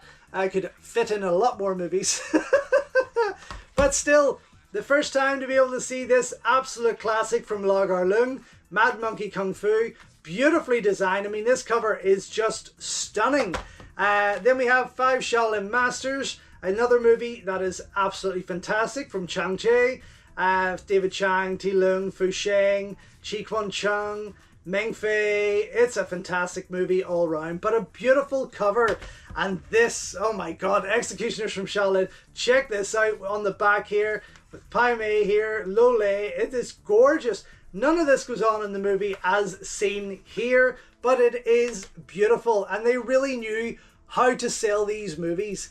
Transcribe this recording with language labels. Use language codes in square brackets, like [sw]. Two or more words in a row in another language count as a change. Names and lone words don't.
[en] I could fit in a lot more movies. But still, the first time to be able to see this absolute classic from Lagar Lung, Mad Monkey Kung Fu, beautifully designed. I mean, this cover is just stunning. Then we have 5 Shaolin Masters, another movie that is absolutely fantastic from Chang Che, David Chang, Ti Lung, Fu Sheng, Chi Kwon Chung, Meng Fei. It's a fantastic movie all around, but a beautiful cover. And this, oh my god, Executioners from Shaolin. Check this out on the back here with Pai Mei here, Lo Lei. It is gorgeous. None of this goes on in the movie as seen here, but it is beautiful, and they really knew how to sell these movies.